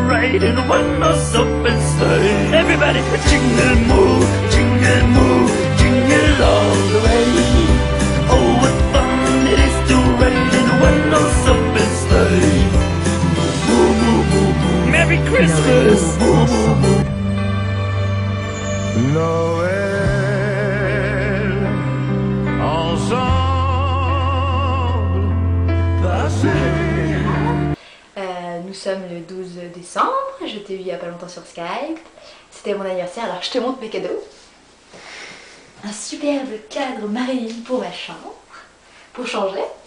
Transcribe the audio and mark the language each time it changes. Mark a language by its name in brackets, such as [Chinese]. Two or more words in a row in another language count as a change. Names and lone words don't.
[English] riding one horse open sleigh. Everybody jingle moo, jingle all the way. Oh, what fun it is to ride in a one horse open sleigh. Moo, moo, moo, moo. Merry Christmas. Moo, moo, moo. [French] Noël, ensemble, passé. Nous sommes le 12 décembre, je t'ai vu il y a pas longtemps sur Skype. C'était mon anniversaire, alors je te montre mes cadeaux. Un superbe cadre Marilyn pour ma chambre, pour changer.